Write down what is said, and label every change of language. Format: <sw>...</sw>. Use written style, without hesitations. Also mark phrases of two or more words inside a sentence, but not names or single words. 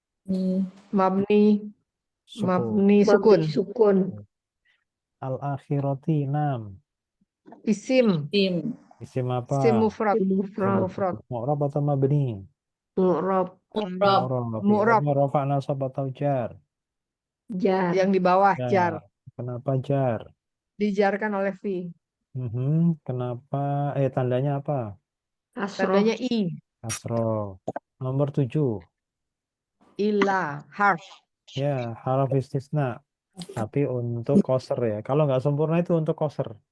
<id>Mabni Sukun. sukun. Al-akhirati 6. Isim. Isim apa?</id> <ar>Isim mufrad.</ar> <id>Mu'rab atau mabni? Mu'rab. Mu'rab. Rafa, nasab atau jar? Jar. Yang di bawah jar. Kenapa jar? Dijarkan oleh fi. Kenapa? Tandanya apa? Tandanya i. Kasroh. Nomor 7. Ila. Harf. Ya,</id> <ar>haraf istisna.</ar> <id>Tapi untuk koser ya. Kalau nggak sempurna itu untuk koser.</id>